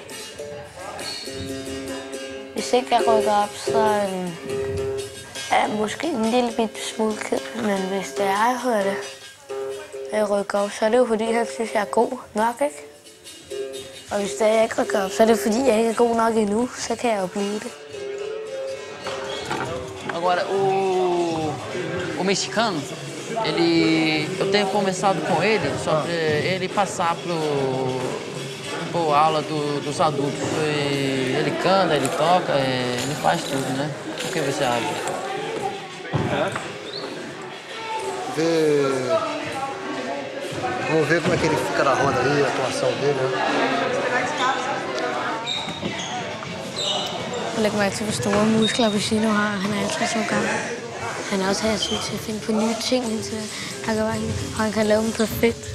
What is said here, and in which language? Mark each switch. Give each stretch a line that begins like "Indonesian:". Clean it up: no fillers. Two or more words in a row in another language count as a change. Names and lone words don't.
Danish: Hvis ikke jeg rykker op, så er jeg måske en lille bitte smule ked. Men hvis det er, jeg hører det, at jeg rykker op, så er det jo fordi, han synes, jeg er god nok, ikke? Og hvis det er, jeg ikke rykker op, så er det fordi, jeg ikke er god nok endnu. Så kan jeg jo blive det.
Portuguese: Agora, o mexicano, eu tenho conversado com ele sobre ele passar Pô, a aula dos adultos foi... Ele canta, ele toca, ele faz tudo, né? O que você acha? Vamos ver como é que ele fica na roda ali, a atuação dele, né?
Danish: Læg mærke til, hvor store muskler Bacino har. Han er 50 år gammel. Han er også hersyg til at finde på nye ting hele tiden. Og han kan lave dem perfekt.